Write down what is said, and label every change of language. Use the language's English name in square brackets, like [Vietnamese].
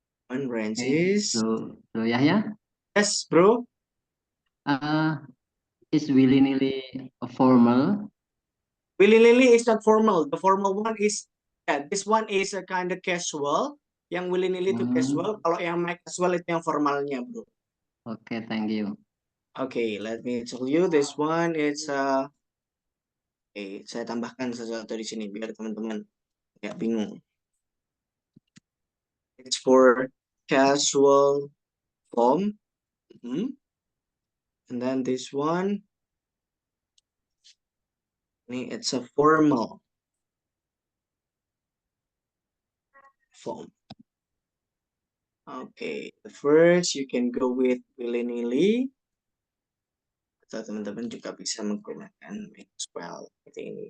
[English] One Francis. So Yahya, Yes, bro. is willy-nilly formal? Willy-nilly is not formal. The formal one is, this one is a kind of casual. [Indonesian] Yang willy-nilly itu casual. Kalau yang might casual itu yang formalnya, bro. [English] Okay, thank you. Okay, let me tell you this one. [Indonesian] It's saya tambahkan sesuatu di sini biar teman-teman nggak bingung. [English] It's for casual form. And then this one. It's a formal form. Okay, the first you can go with willy-nilly. [Indonesian] Atau teman-teman juga bisa menggunakan Maxwell seperti ini.